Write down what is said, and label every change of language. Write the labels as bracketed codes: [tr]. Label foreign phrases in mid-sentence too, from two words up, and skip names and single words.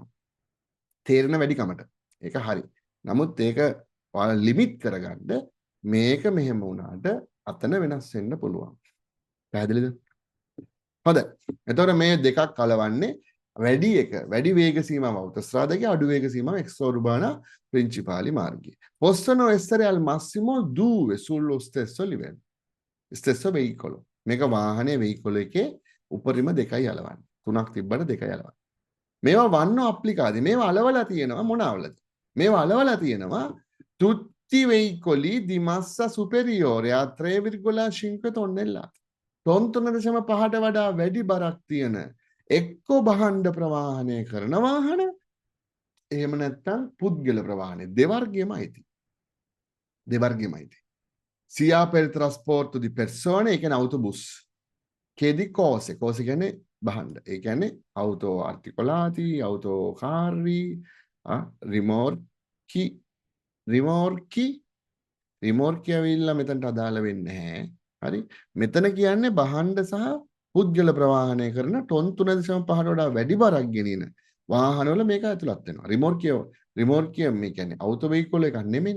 [si] තේරෙන වැඩිකමට. ඒක හරි. නමුත් ඒක ඔයාලා ලිමිට් කරගන්න මේක මෙහෙම වුණාට අතන වෙනස් වෙන්න පුළුවන්. පැහැදිලිද? හොඳයි. එතකොට මේ දෙකක් කලවන්නේ වැඩි වේග සීමාව autostrada අඩු වේග සීමාව [it] extraurbana principali [si] marghi. [it] Possono essere al massimo 2 sullo stesso livello. stesso veicolo. [si] මේක වාහනේ veicolo එකේ උපරිම දෙකයි අලවන්නේ. තුනක් තිබ්බට දෙකයි අලවන්නේ. මේවා වන්න අප්ලිකාදී මේවා අලවලා තියෙනවා මොනවලද? මේවා අලවලා තියෙනවා [it] tutti veicoli di massa superiore a 3,5 tonnellate. [si] ටොන් 3.5ට වඩා වැඩි බරක් තියෙන එක්ක භාණ්ඩ ප්‍රවාහනය කරන වාහන එහෙම නැත්නම් පුද්ගල ප්‍රවාහනය දෙවර්ගයම අයිති. [it] sia per il trasporto di persone [si] ඒ කියන්නේ [it] autobus che di cose [si] කියන්නේ භාණ්ඩ. ඒ කියන්නේ [it] auto articolati, auto carri, [si] රිමෝර්කි ඇවිල්ලා මෙතනට අදාළ වෙන්නේ නැහැ. හරි? මෙතන කියන්නේ භාණ්ඩ සහ පුද්ගල ප්‍රවාහනය කරන ටොන් 3.5ට වඩා වැඩි බරක් ගෙනින වාහනවල මේක ඇතුළත් වෙනවා. රිමෝර්කිය මේ කියන්නේ අවුටෝ වෙහිකල් එකක් නෙමෙයිනේ.